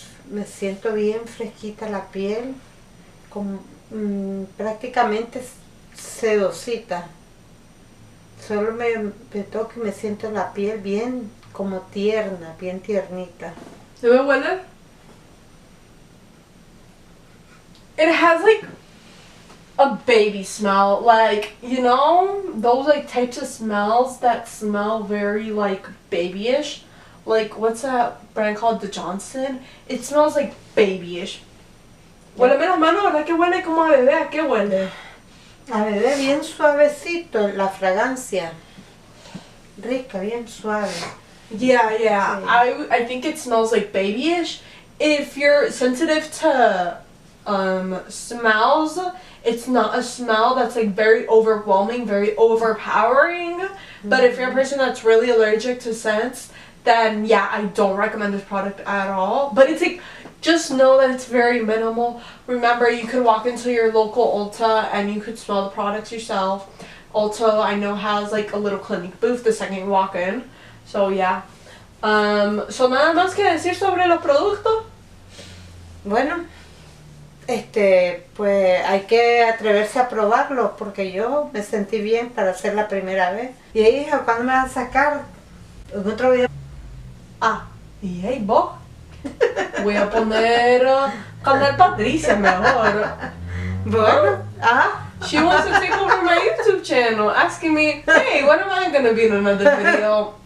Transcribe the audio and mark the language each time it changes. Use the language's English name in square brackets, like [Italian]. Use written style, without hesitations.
[Spanish] Me siento bien fresquita la piel, como, prácticamente sedosita. Solo me toco y me siento la piel bien como tierna, bien tiernita. ¿Se me huele? [English] It has like a baby smell, like, you know, those like types of smells that smell very like babyish. Like, what's that brand called? The Johnson? It smells like babyish. [Spanish] Huéleme las manos, ¿verdad que huele como a bebé? ¿A qué huele? A bebé bien suavecito, la fragancia. Rica, bien suave. [English] Yeah. [Spanish] Sí. [English] I think it smells like babyish. If you're sensitive to smells, it's not a smell that's like very overwhelming, very overpowering. Mm-hmm. But if you're a person that's really allergic to scents, then yeah, I don't recommend this product at all. But it's like, just know that it's very minimal. Remember, you could walk into your local Ulta and you could smell the products yourself. Ulta, I know, has like a little Clinique booth the second you walk in. So yeah. [Spanish] So nada más que decir sobre los productos. Bueno, pues hay que atreverse a probarlo porque yo me sentí bien para hacer la primera vez. Y hija, ¿cuándo me vas a sacar? En otro video. Y hey, vos. Voy a poner Canal Patricia mejor. Bueno, [English] She wants to take over my YouTube channel, asking me, hey, when am I gonna be in another video?